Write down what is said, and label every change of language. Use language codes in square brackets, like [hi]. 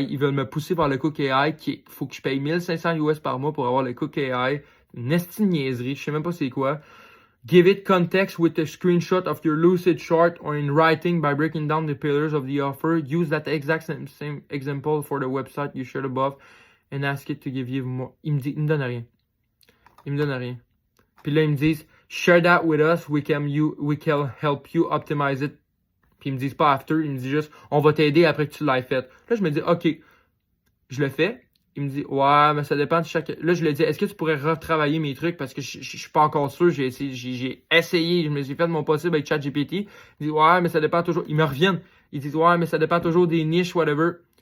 [fr] Ils veulent me pousser par le Cook AI, faut que je paye 1500 US par mois pour avoir le Cook AI. Une esti niaiserie, je sais même pas c'est quoi. [en] Give it context with a screenshot of your Lucidchart or in writing by breaking down the pillars of the offer. Use that exact same example for the website you shared above and ask it to give you more. [fr] Il me donne rien. [en] Il me donne rien. [fr] Puis là, ils me disent, [en] share that with us, we can help you optimize it. [fr] Puis ils me disent pas after, ils me disent juste, on va t'aider après que tu l'aies fait. Là, je me dis, OK, je le fais. Il me dit, ouais, mais ça dépend de chaque... Là, je lui ai dit, est-ce que tu pourrais retravailler mes trucs parce que je suis pas encore sûr. J'ai essayé, je me suis fait de mon possible avec ChatGPT. Il dit, ouais, mais ça dépend toujours... Ils me reviennent. Ils disent, ouais, mais ça dépend toujours des niches, whatever.